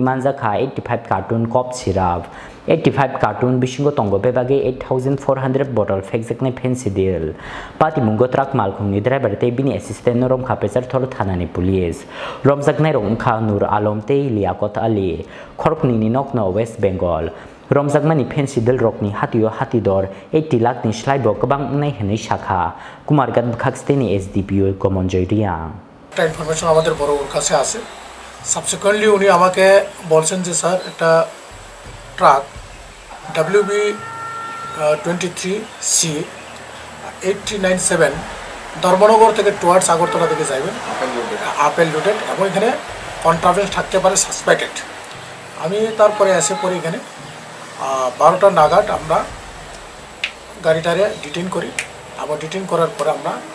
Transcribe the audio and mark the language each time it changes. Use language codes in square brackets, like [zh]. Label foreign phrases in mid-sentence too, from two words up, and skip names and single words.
[trp] Manjakha 85 carton [en] cough syrup [trp] 85 carton bisingo tongo bebage 8,400 bottle Phekjaknai Phensedyl pati mungo trak malkhungni driver tebini assistant Rongkha Pechathol thanani police Romjaknai Rongkha Nur Alam tei Liakot Ali Khorkni ni nokno West Bengal Romjakmani Phensedyl rokni hatidor 80 lakh ni slaibo kwbang nai henai shakha Kumarghat Bukasteni SDPO Gamanjoy Reang [bn] একটা ইনফরমেশন আমাদের বড় ওর কাছে আছে সাবসিকুয়েন্টলি উনি আমাকে বলছেন যে স্যার একটা ট্রাক WB23C 8397 ধর্মনগর থেকে টুয়ার্ডস আগরতলা দিকে যাবেন [en] apple loaded [bn] এবং এখানে কন্ট্রাভেন্স থাকতে পারে সাসপেক্টেড আমি তারপরে এসে পরে এখানে 12টা নাগাদ আমরা গাড়িটারে ডিটেইন করি আবার ডিটেইন করার পরে আমরা